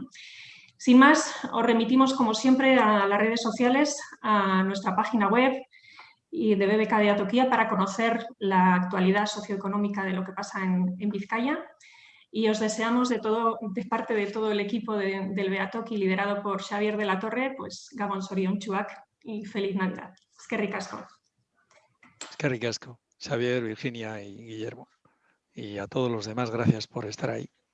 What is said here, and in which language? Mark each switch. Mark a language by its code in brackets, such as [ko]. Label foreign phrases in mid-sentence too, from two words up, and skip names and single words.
[es] Sin más, os remitimos como siempre a las redes sociales, a nuestra página web y de BBK de Atokia para conocer la actualidad socioeconómica de lo que pasa en Vizcaya. Y os deseamos de parte de todo el equipo del Beatoki, liderado por Xavier de la Torre, pues [eu] Gabon Sorion Chuak [es] y feliz Navidad. [eu] Eskerrik asko. Eskerrik asko, Xavier, Virginia y Guillermo. [es] Y a todos los demás, gracias por estar ahí.